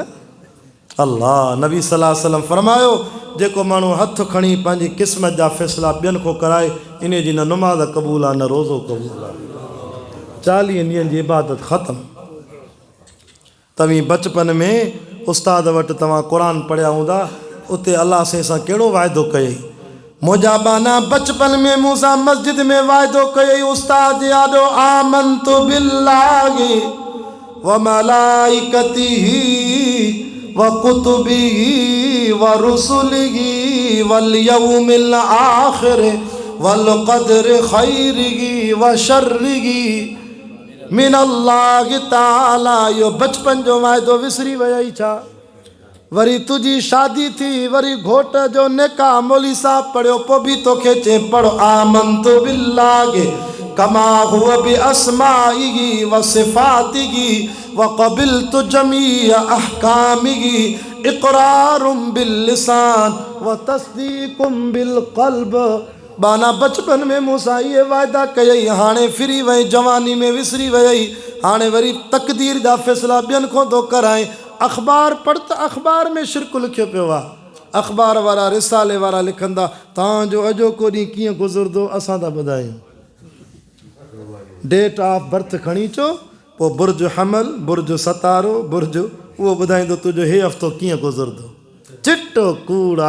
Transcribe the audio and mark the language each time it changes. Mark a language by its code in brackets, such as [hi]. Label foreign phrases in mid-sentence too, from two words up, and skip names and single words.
[sd] अल्लाह नबी [ar] صلى الله عليه وسلم [sd] फरमायो जेको माण्हू हथ खणी पंहिंजी क़िस्मत जा फ़ैसिला ॿियनि खां कराए इन जी न नमाज़ क़बूल आहे न रोज़ो क़बूल आहे 40 ॾींहंनि जी इबादत ख़तमु। तव्हीं बचपन में उस्ताद वटि तव्हां क़ुर पढ़िया हूंदा उते अल्लाह सां कहिड़ो वाइदो कयई मुंहिंजा बाना बचपन में मूंसां मस्जिद में वाइदो कयई उस्ताद यादो [ar] آمنت بالله و ملائكته و كتبه و رسله و اليوم الآخر و القدر خيره و شره من الله تعالى. [sd] यो बचपन जो वाइदो विसरी वई छा। वरी तुझी शादी थी वरी घोट जो निकाह मौली साहब पढ़ियो पोइ बि तोखे चे पढ़ो [ar] آمنت بالله كما هو ب أسمائه و صفاته و قبلت جميع أحكامه إقرار باللسان و تصديق بالقلب. [sd] बाना बचपन में मूंसां इहे वाइदा कयई हाणे फिरी वई जवानी में विसरी वई हाणे वरी तक़दीर जा फ़ैसिला ॿियनि खां थो कराए। अख़बार पढ़ त अख़बार में शिरक लिखियो पियो आहे अख़बार वारा रिसाले वारा लिखंदा तव्हांजो अॼोको ॾींहुं कीअं गुज़रंदो असां था ॿुधायूं [en] date of birth [sd] खणी अचो पोइ बुर्ज हमल बुर्ज सतारो बुर्ज उहो ॿुधाईंदो तुंहिंजो हे हफ़्तो कीअं गुज़रंदो चिटो कूड़ा।